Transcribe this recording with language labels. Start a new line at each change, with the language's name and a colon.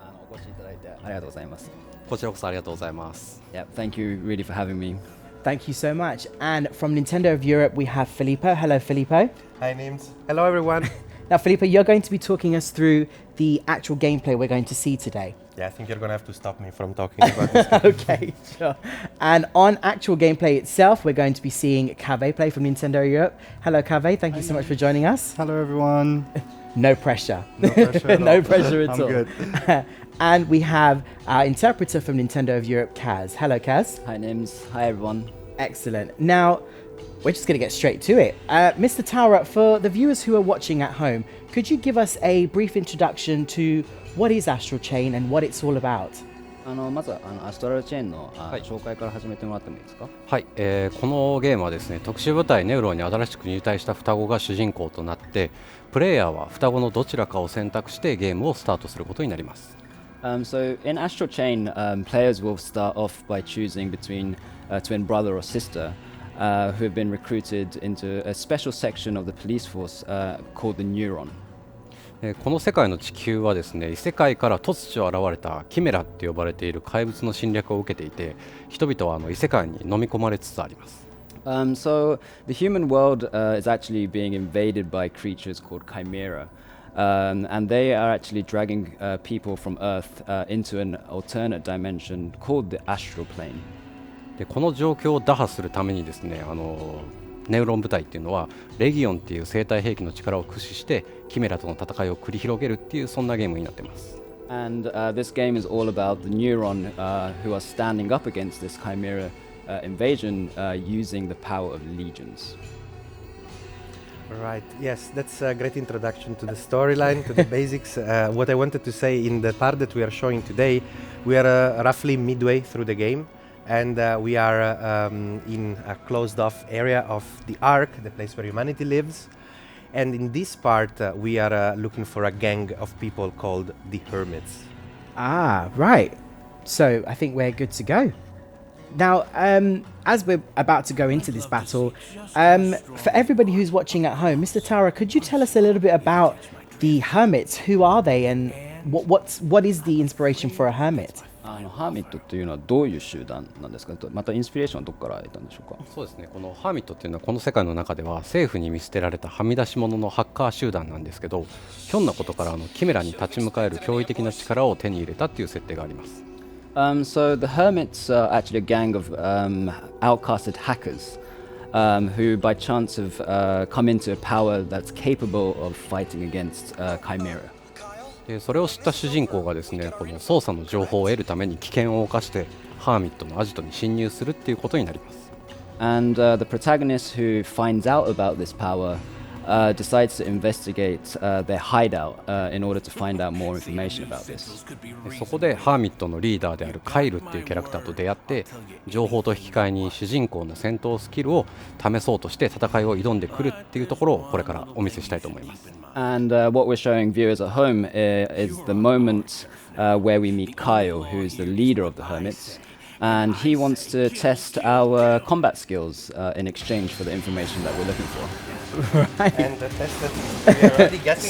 Japanese: お越しいただいてありがとうございます。こちらこそありがとうございます。
English: Yeah, thank you really for having me. Thank you so much. And from Nintendo of Europe, we have Filippo. Hello, Filippo. Hi, Nims. Hello, everyone. Now, Filippo, you're going to be talking us through the actual gameplay we're going to see today. Yeah, I think you're going to have to stop me from talking about this. Okay, sure. And on actual gameplay itself, we're going to be seeing Kave play from Nintendo Europe. Hello, Kave. Thank you so much for joining us. Hello, everyone. No pressure. No pressure at all. No pressure at I'm all. good. And we have our interpreter from Nintendo of Europe, Kaz. Hello, Kaz. Hi, Nims. Hi, everyone. Excellent. Now, we're just going to get straight to it. Mr. Taura, for the viewers who are watching at home, could you give us a brief introduction to what is Astral Chain and what it's all about?
Japanese: まずアストラルチェーンの紹介から始めてもらってもいいですか？はい、このゲームはですね、特殊部隊ネウロに新しく入隊した双子が主人公となって、プレイヤーは双子のどちらかを選択してゲームをスタートすることになります。
English: So in Astral Chain, players will start off by choosing between a twin brother or sister who have been recruited into a special section of the police force called the Neuron.
Japanese: この世界の地球はですね、異世界から突如現れたキメラって呼ばれている怪物の侵略を受けていて、人々は異世界に飲み込まれつつあります。
English: So the human world is actually being invaded by creatures called Chimera. And they are actually dragging people from Earth into an alternate dimension called the astral plane.
Japanese: でこの状況を打破するためにですね、ネウロン部隊っていうのはレギオンっていう生体兵器の力を駆使してキメラとの戦いを繰り広げるっていうそんなゲームになってます。
English: And this game is all about the Neuron who are standing up against this Chimera invasion using the power of legions. Right, yes, that's a great introduction to the storyline, to the basics. What I wanted to say in the part that we are showing today, we are roughly midway through the game, and we are in a closed-off area of the Ark, the place where humanity lives. And in this part, we are looking for a gang of people called the Hermits. Ah, right. So I think we're good to go. Now, as we're about to go into this battle, for everybody who's watching at home, Mr. Taura, could you tell us a little bit about the hermits? Who are they and what is the inspiration for a hermit?
Japanese: ハーミットっていうのはどういう集団なんですか？またインスピレーションはどこから得たんでしょうか？そうですね、このハーミットっていうのはこの世界の中では政府に見捨てられたはみ出し者のハッカー集団なんですけど、ひょんなことからキメラに立ち向かえる驚異的な力を手に入れたっていう設定があります。
English: So the Hermits are actually a gang of outcasted hackers who by chance have come into a power that's capable of fighting against Chimera.
Japanese: でそれを知った主人公がですね、この操作の情報を得るために危険を冒してハーミットのアジトに侵入するっていうことになります。
English: And the protagonist who finds out about this power decides to investigate their hideout in order to find out more information about this.
Japanese: そこでハーミットのリーダーであるカイルっていうキャラクターと出会って情報と引き換えに主人公の戦闘スキルを試そうとして戦いを挑んでくるっていうところをこれからお見せしたいと思います。
English: And what we're showing viewers at home is the moment where we meet Kyle, who is the leader of the Hermits. And he wants to test our combat skills in exchange for the information that we're looking for. Right. And the test that we are already getting